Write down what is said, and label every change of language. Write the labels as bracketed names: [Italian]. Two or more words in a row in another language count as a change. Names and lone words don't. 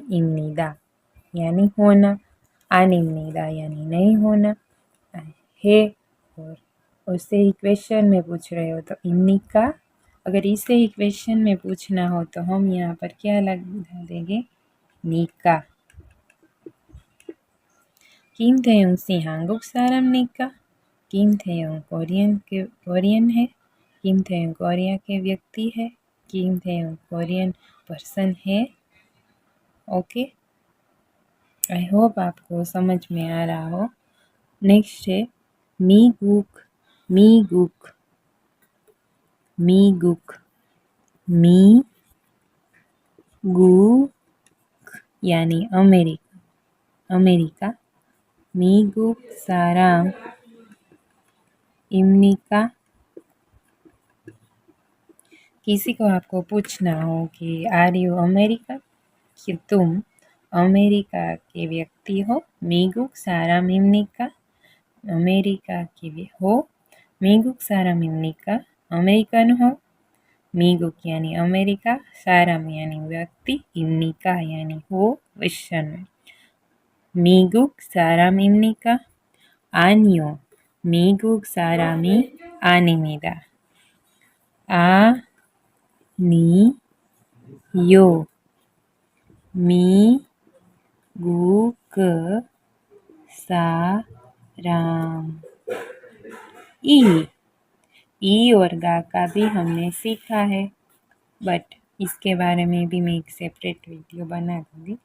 [Hindi] इम्निदा यानी होना, अनिम्निदा यानी नहीं होना है. और उससे ही क्वेश्चन में पूछ रहे हो तो इम्निका. अगर इसे ही क्वेश्चन में पूछना हो तो हम यहाँ पर क्या लगा देंगे? निका. [Korean] 김태용 씨 한국 사람입니까? [Hindi] 김태용 कोरियन है. 김태용 कोरिया के व्यक्ति है. 김태용 [English] Korean person [Hindi] है. ओके, [English] I hope [Hindi] आपको समझ में आ रहा हो. नेक्स्ट है 미국 यानी अमेरिका. [Korean] 미국 사람입니까? [Hindi] किसी को आपको पूछना हो कि [English] are you America, [Hindi] कि तुम अमेरिका के व्यक्ति हो. [Korean] 미국 사람입니까? [Hindi] अमेरिका के हो. [Korean] 미국 사람입니까? [Hindi] अमेरिकन हो. 미국 यानी अमेरिका, 사람 यानी व्यक्ति, 입니까 यानी हो क्वेश्चन में. [Korean] 미국 사람입니까? 아니요, 미국 사람이 아닙니다. [Hindi] यो, मी गु क सा राम। ई, ई और गा का भी हमने सीखा है, बट इसके बारे में भी मैं एक [English] separate video [Hindi] बना दूँगी।